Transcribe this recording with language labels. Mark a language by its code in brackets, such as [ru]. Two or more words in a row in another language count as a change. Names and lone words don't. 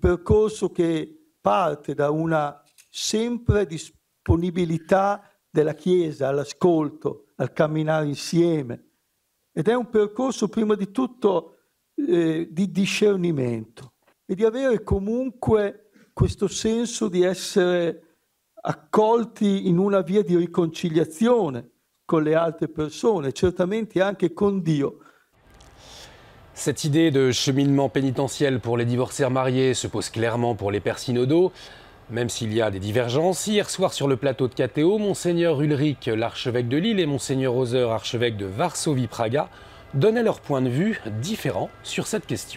[it] percorso che parte da una sempre disponibilità della Chiesa all'ascolto, al camminare insieme, ed è un percorso prima di tutto di discernimento e di avere comunque questo senso di essere accolti in una via di riconciliazione con le altre personnes, certamente anche con Dio. [fr] Cette idée de cheminement pénitentiel pour les divorcés mariés se pose clairement pour les pères synodaux, même s'il y a des divergences. Hier soir sur le plateau de KTO, Monseigneur Ulrich, l'archevêque de Lille, et Monseigneur Hauser, archevêque de Varsovie-Praga, donnaient leur point de vue différent sur cette question.